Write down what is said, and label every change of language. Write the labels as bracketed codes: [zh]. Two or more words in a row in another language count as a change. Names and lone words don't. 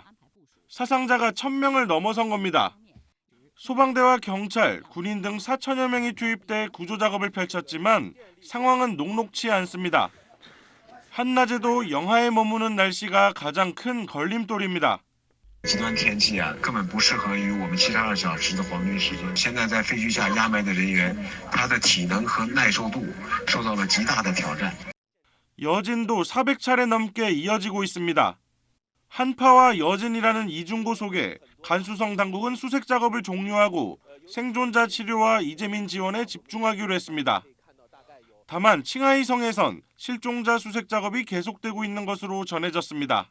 [ko] 사상자가 1000명을 넘어선 겁니다. 소방대와 경찰, 군인 등 4천여 명이 투입돼 구조 작업을 펼쳤지만 상황은 녹록치 않습니다. 한낮에도 영하에 머무는 날씨가 가장 큰 걸림돌입니다. [zh] 极端天气啊，根本不适合于我们72小时的黄金时间。现在在废墟下压埋的人员，他的体能和耐受度受到了极大的挑战。 [ko] 여진도 400차례 넘게 이어지고 있습니다. 한파와 여진이라는 이중고 속에 간수성 당국은 수색 작업을 종료하고 생존자 치료와 이재민 지원에 집중하기로 했습니다. 다만 칭하이성에선 실종자 수색 작업이 계속되고 있는 것으로 전해졌습니다.